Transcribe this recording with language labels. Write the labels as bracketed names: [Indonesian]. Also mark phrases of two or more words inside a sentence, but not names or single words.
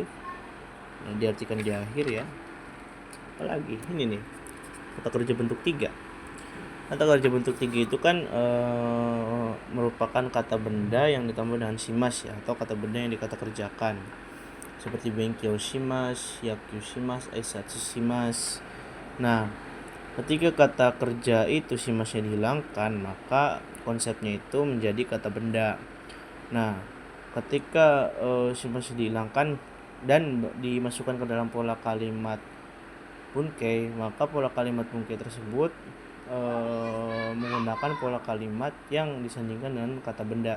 [Indonesian] Nah, diartikan di akhir ya. Apalagi ini nih, kata kerja bentuk 3. Kata kerja bentuk 3 itu kan merupakan kata benda yang ditambah dengan shimas ya, atau kata benda yang dikata kerjakan. [Japanese] Seperti 勉強します、野球します、挨拶します. [Indonesian] Nah, ketika kata kerja itu shimasnya dihilangkan, maka konsepnya itu menjadi kata benda. Nah, ketika shimasnya dihilangkan dan dimasukkan ke dalam pola kalimat bunke, maka pola kalimat bunke tersebut menggunakan pola kalimat yang disandingkan dengan kata benda.